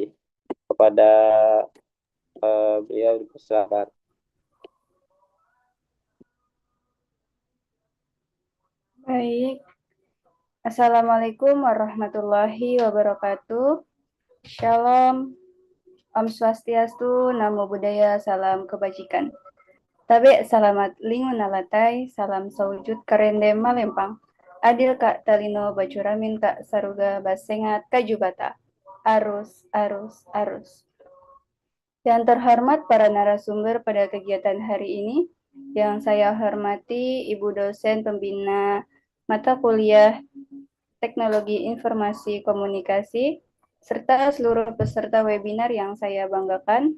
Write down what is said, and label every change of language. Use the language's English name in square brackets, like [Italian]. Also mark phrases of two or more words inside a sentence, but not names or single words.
[Indonesian] Kepada beliau dipersilakan. Baik. [Arabic] السلام عليكم ورحمة الله وبركاته. [Indonesian] Shalom. [Balinese] Om Swastiastu, [Pali] Namo Buddhaya, [Indonesian] salam kebajikan. [Ngaju] Tabe salamat lingun alatai, salam saujud karende malempang. [Kendayan] Adil kak talino bacuramin kak saruga basengat kajubata. [Indonesian] Arus. Yang terhormat para narasumber pada kegiatan hari ini, yang saya hormati Ibu dosen pembina mata kuliah Teknologi Informasi Komunikasi, serta seluruh peserta webinar yang saya banggakan.